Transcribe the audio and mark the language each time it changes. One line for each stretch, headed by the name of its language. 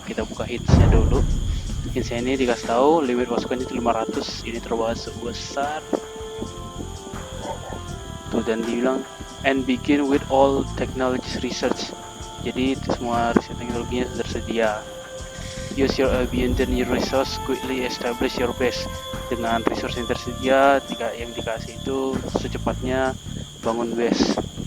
Indonesian: Kita buka hitsnya dulu. Hitsnya ini dikasih tahu limit pasukan itu 500. Ini terbatas besar tuh, dan dibilang
English: and begin with all technologies research.
Indonesian: Jadi semua riset teknologinya sudah tersedia.
English: Use your abundant resource, quickly establish your base.
Indonesian: Dengan resource yang tersedia, yang dikasih itu secepatnya bangun base.